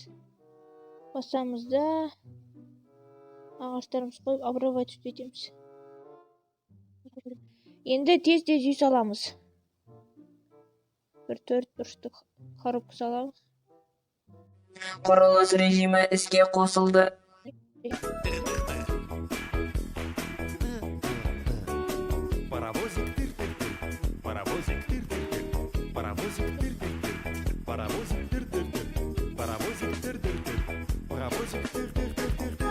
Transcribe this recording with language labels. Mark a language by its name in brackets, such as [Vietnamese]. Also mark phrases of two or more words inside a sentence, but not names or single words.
[Kazakh] Басамыз да ағаштарымыз қойып обрабатывать етеміз. Енді тез үй саламыз. Бір 4 бұрышты коробка саламыз. Құрылыс режимі іске қосылды. [Russian] Паровозик тыр-тыр-тыр, паровозик тыр-тыр-тыр, паровозик тыр-тыр-тыр, паровозик тыр-тыр-тыр, паровозик тыр-тыр-тыр, паровозик тыр-тыр-тыр.